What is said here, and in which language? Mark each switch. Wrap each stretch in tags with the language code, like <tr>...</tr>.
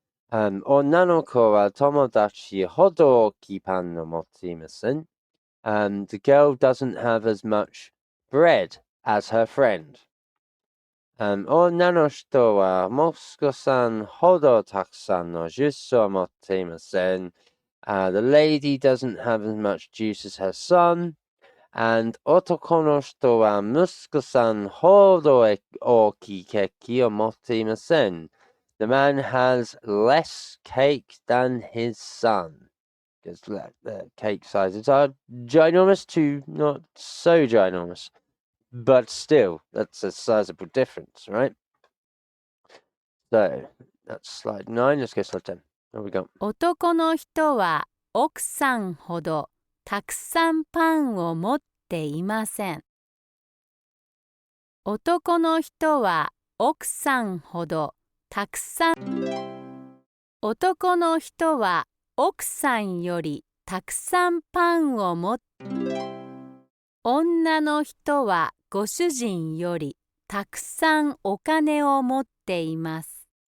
<ja>女の子は友達ほど大きいパンを持っていません。</ja> <en>The girl doesn't have as much bread as her friend.</en> <ja>女の人は息子さんほどたくさんのジュースを持っていません。</ja> <en>The lady doesn't have as much juice as her son.</en> <ja>And 男の人は息子さんほど大きいケーキを持っていません。</ja> <en>The man has less cake than his son. Because the cake sizes are ginormous to not so ginormous. But still, that's a sizable difference, right? So, that's slide 9. Let's go slide 10. There we go.</en> <ja>男の人は奥さんほどたくさんパンを持っていません。男の人は奥さんほどたくさん男の人は奥さんよりたくさんパンを持って女の人はご主人よりたくさんお金を持っています。</ja>